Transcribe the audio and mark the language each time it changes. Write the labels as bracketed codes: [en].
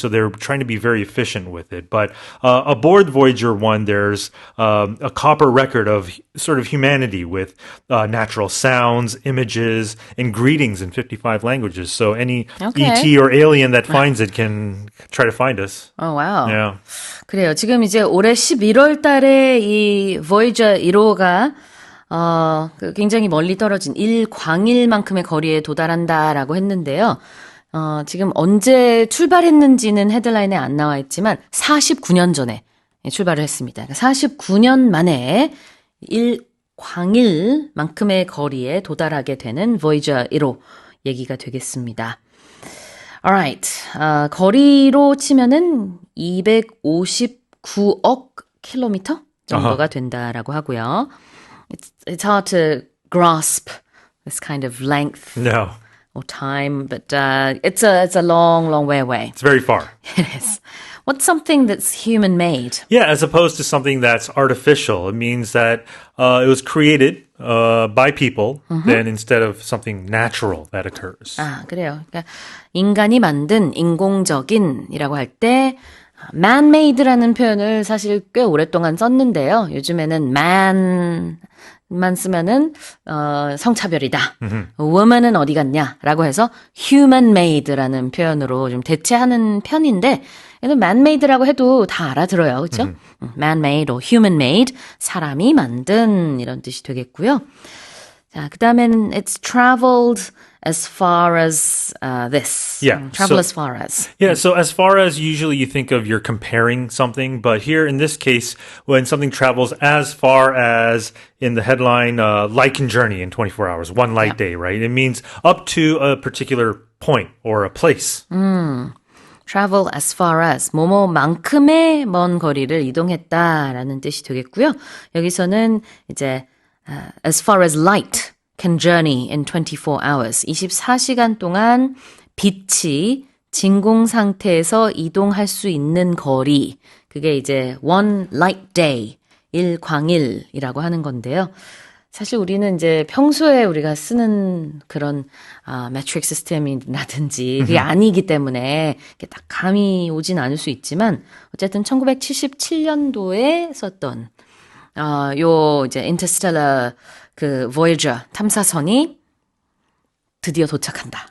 [en] So they're trying to be very efficient with it. But aboard Voyager 1, there's a copper record of sort of humanity with natural sounds, images, and greetings in 55 languages. So any ET or alien that finds it can try to find us. Oh, wow. Yeah. [ko] 그래요. 지금 이제 올해 11월 달에 이 Voyager 1호가 굉장히 멀리 떨어진 일광일만큼의 거리에 도달한다라고 했는데요. 지금 언제 출발했는지는 헤드라인에 안 나와 있지만 49년 전에 출발을 했습니다. 49년 만에 일광일만큼의 거리에 도달하게 되는 Voyager 1호 얘기가 되겠습니다. Alright, 거리로 치면은 259억 킬로미터 정도가 된다라고 하고요. [en] It's hard to grasp this kind of length or time, but it's a long way away. It's very far. It is. What's something that's human-made? Yeah, as opposed to something that's artificial. It means that it was created by people, then instead of something natural that occurs. [ko] 아, 그래요. 그러니까 인간이 만든 인공적인이라고 할 때 man-made라는 표현을 사실 꽤 오랫동안 썼는데요. 요즘에는 man만 쓰면은 성차별이다. woman은 어디 갔냐라고 해서 human-made라는 표현으로 좀 대체하는 편인데 man-made라고 해도 다 알아들어요. 그렇죠? [en] man-made or human-made, [ko] 사람이 만든 이런 뜻이 되겠고요. 자, 그다음에는 [en] it's traveled as far as this. Yeah. Travel as far as. Yeah, so as far as usually you think of you're comparing something, but here in this case, when something travels as far as in the headline, light can journey in 24 hours, one light day, right? It means up to a particular point or a place. Travel as far as [ko] 뭐뭐만큼의 먼 거리를 이동했다라는 뜻이 되겠고요. 여기서는 이제 [en] as far as light can journey in 24 hours. [ko] 24시간 동안 빛이 진공 상태에서 이동할 수 있는 거리. 그게 이제 one light day, 일광일이라고 하는 건데요. 사실 우리는 이제 평소에 우리가 쓰는 그런 매트릭 시스템이라든지 그게 아니기 때문에 이게 딱 감이 오진 않을 수 있지만 어쨌든 1977년도에 썼던 요 이제 인터스텔라 그 Voyager 탐사선이 드디어 도착한다.